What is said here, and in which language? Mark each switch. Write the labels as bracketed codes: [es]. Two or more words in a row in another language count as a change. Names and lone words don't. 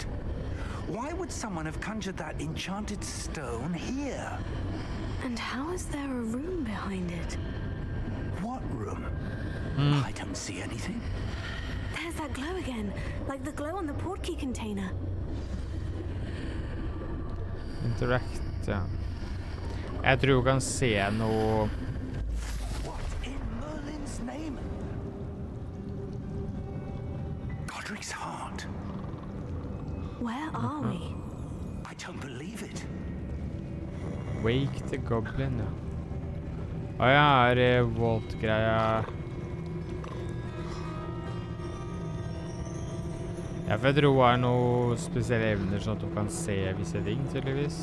[en] Why would someone have conjured that enchanted stone here? And how is there a room behind it? What room? I don't see anything. There's that glow again, like the glow on the portkey container. Interact, [no] ja. Jeg tror du kan se noe... [en] What in Merlin's name? Godric's heart. Where are we? I don't believe it. Wake the Goblin, [no] ja. Ja, det Vault-greia. Jeg vet du har noen spesielle evner sånn at du kan se visse ting, tydeligvis.